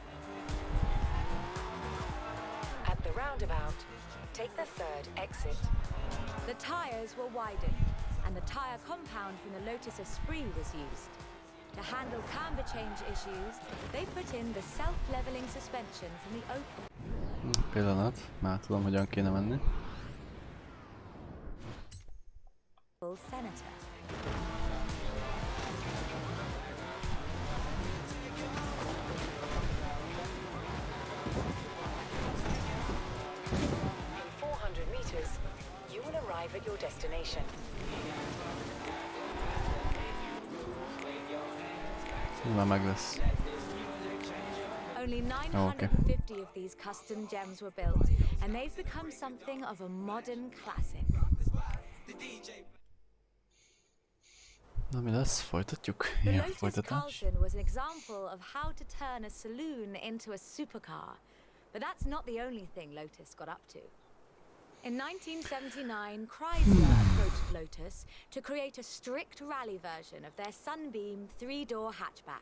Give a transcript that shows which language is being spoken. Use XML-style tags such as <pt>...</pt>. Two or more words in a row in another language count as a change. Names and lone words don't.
<en>At the roundabout, take the third exit. The tyres were widened, and the tyre compound from the Lotus Esprit was used. To handle camber change issues, they put in the self-leveling suspension from the Opel.</en> <hu>Pillanat, már tudom, hogyan kéne menni. Senator.</hu> <en>In 400 meters, you will arrive at your destination.</en> <hu>Már meg lesz.</hu> <en>Only 950 of these custom gems were built, and they've become something of a modern classic.</en> <hu>Na mi lesz? Folytatjuk?</hu> <en>The</en> <hu>Ilyen</hu> <en>Lotus</en> <hu>folytatás?</hu> <en>Carlton was an example of how to turn a saloon into a supercar, but that's not the only thing Lotus got up to. In 1979, Chrysler approached Lotus to create a strict rally version of their Sunbeam three-door hatchback.</en>